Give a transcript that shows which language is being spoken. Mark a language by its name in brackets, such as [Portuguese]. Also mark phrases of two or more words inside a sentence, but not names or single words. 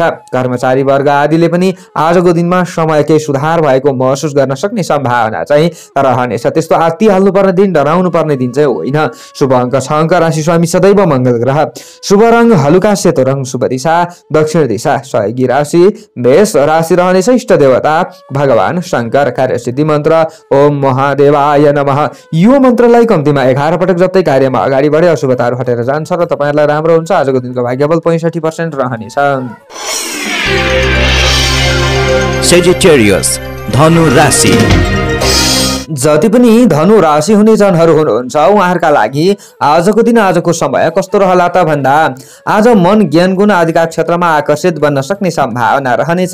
[Nepali] कर्मचारी वर्ग आदिले पनि आजको दिनमा समयकै सुधार भएको महसुस गर्न सक्ने सम्भावना चाहिँ रहनेछ। त्यस्तो आत्ति हाल्नुपर्ने दिन, डराउनु पर्ने दिन चाहिँ होइन। शुभ अङ्क 6 अङ्क, राशि स्वामी सदैव मङ्गल ग्रह, शुभ रङ हलुका सेतो रङ, शुभ दिशा दक्षिण दिशा, सहयोगी राशि मेष राशि रहनेछ। इष्ट देवता भगवान शङ्कर, कार्यसिद्धि मन्त्र ओम महादेवाय नमः। यो मन्त्रलाई कम्तीमा 11 पटक जप्दै कार्यमा अगाडि बढे अशुभताहरू हटेर जान्छ र तपाईँहरूलाई राम्रो हुन्छ। आजको दिनको भाग्यबल 65% रहनेछ। Sagittarius, धनु राशि। जति पनि धनु राशि हुने जनहरू हुनुहुन्छ उहाँहरूका लागि आजको दिन, आजको समय कस्तो रहला त भन्दा आज मन ज्ञान गुण आदिका क्षेत्रमा आकर्षित बन्न सक्ने सम्भावना रहनेछ।